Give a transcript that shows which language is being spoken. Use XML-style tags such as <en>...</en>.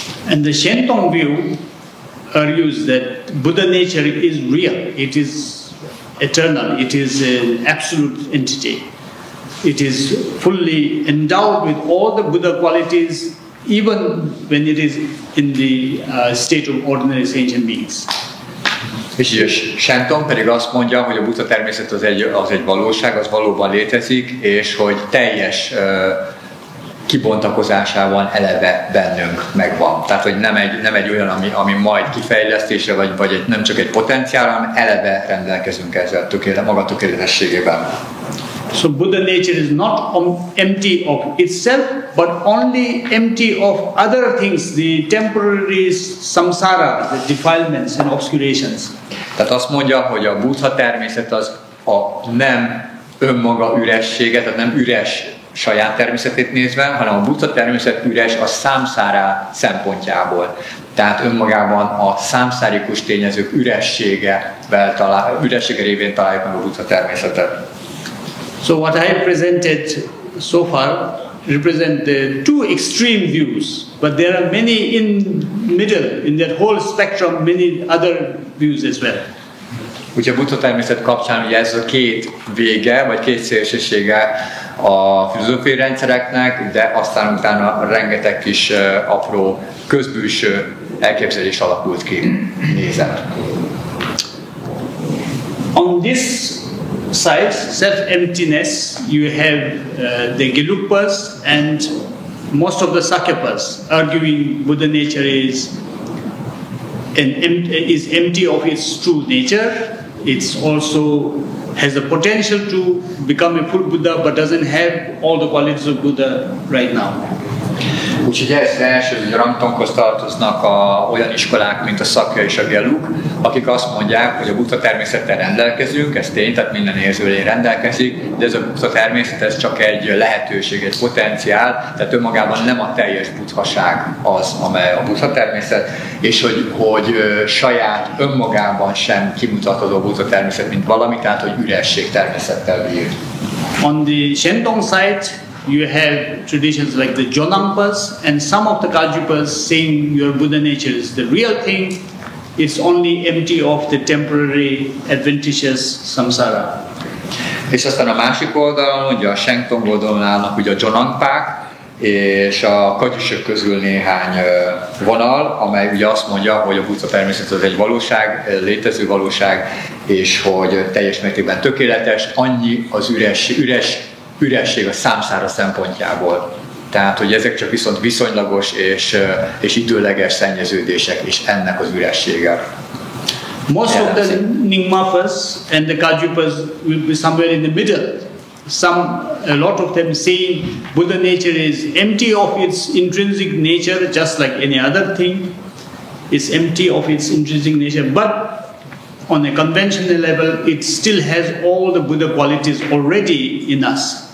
<en>And the Shentong view argues that Buddha nature is real, it is eternal, it is an absolute entity. It is fully endowed with all the Buddha qualities, even when it is in the state of ordinary sentient beings.</en> <hu>És Shenton pedig azt mondja, hogy a Buddha-természet az egy valóság, az valóban létezik, és hogy teljes kibontakozásában eleve bennünk megvan. Tehát, hogy nem egy olyan, ami majd kifejlesztésre, vagy nem csak egy potenciál, hanem eleve rendelkezünk ezzel maga tökéletességében.</hu> <en>So Buddha nature is not empty of itself, but only empty of other things, the temporary samsara, the defilements and obscurations.</en> <hu>Tehát azt mondja, hogy a Buddha természet az a nem önmaga üressége, tehát nem üres saját természetét nézve, hanem a Buddha természet üres a számszárá szempontjából. Tehát önmagában a számszárikus tényezők üressége révén találjuk meg a Buddha természetet.</hu> <en>So what I have presented so far represent the two extreme views, but there are many in middle, in that whole spectrum, many other views as well.</en> <hu>Úgyhogy a Buddha természet kapcsán ugye ez a két vége, vagy két szélsősége a filozófiai rendszereknek, de aztán utána rengeteg kis apró közbülső elképzelés alakult ki, nézet.</hu> <en>On this side, self-emptiness, you have the Gelugpas and most of the Sakyapas arguing Buddha nature is empty of its true nature. It's also has the potential to become a full Buddha, but doesn't have all the qualities of Buddha right now.</en> <hu>Úgyhogy ez első rangtankhoz tartoznak olyan iskolák, mint a Sakya és a Gelug, akik azt mondják, hogy a Buddha természettel rendelkezünk, ez tény, tehát minden érzőlény rendelkezik, de ez a Buddha természet ez csak egy lehetőség, egy potenciál, tehát önmagában nem a teljes buddhaság az, amely a Buddha természet, és hogy saját önmagában sem kimutatható a Buddha természet, mint valami, tehát hogy üresség természettel bír.</hu> <en>On the Shenton side, you have traditions like the Jonangpas and some of the Kaljupas saying your Buddha nature is the real thing. It's only empty of the temporary adventitious samsara.</en> <hu>És aztán a másik oldalon, ugye a Shenton oldalon állnak ugye a Jonangpák, és a kagyusok közül néhány vonal, amely ugye azt mondja, hogy a Buddha természet az egy valóság, létező valóság, és hogy teljes mértékben tökéletes, annyi az üresség a számszára szempontjából. Tehát, hogy ezek csak viszont viszonylagos és időleges szennyeződések, és ennek az üressége.</hu> <en>Most of the Nyingmapas and the Kaljupas will be somewhere in the middle. A lot of them say Buddha nature is empty of its intrinsic nature, just like any other thing. It's empty of its intrinsic nature, but on a conventional level, it still has all the Buddha qualities already in us.</en>